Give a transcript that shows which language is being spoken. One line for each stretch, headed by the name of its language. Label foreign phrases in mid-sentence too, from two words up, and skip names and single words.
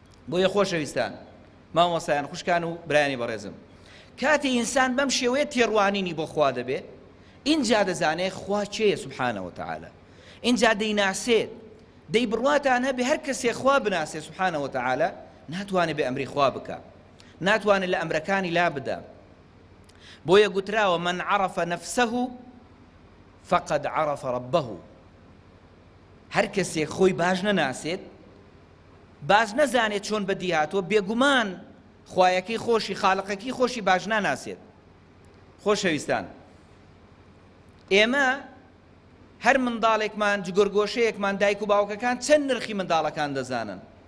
Central Kurdish: بۆیە خۆشەویستان، مامۆستایان، خوشکان و برایانی بەڕێزم، کاتی ئینسان بەم شێوەیە تێڕوانینی بۆ خوا دەبێ، اینجا دەزانێ خوا چێیە
Arabic: سوبحانە و تەعالە.
Central Kurdish: اینجا دەیناسێت، دەی بڕواتان هەبێ هەر کەسێ خوا بناسێ
Arabic: سوبحانە و تەعالە،
Central Kurdish: ناتوانێ بە ئەمری خوا بکە، ناتوانێت لە ئەمرەکانی لا بدە. بۆیە گوتراوە:
Arabic: «من عرف نفسه فقد عرف ربه.»
Central Kurdish: هەر کەسێ خۆی باش نەناسێت، باش نەزانێت چۆن بەدی هاتووە، بێگومان خوایەکەی خۆشی، خالقەکەی خۆشی باش ناناسێت. خۆشەویستان، ئێمە هەر منداڵێکمان، جگۆرگۆشەیەکمان، دایک و باوکەکان چەند نرخی منداڵەکان دەزانن؟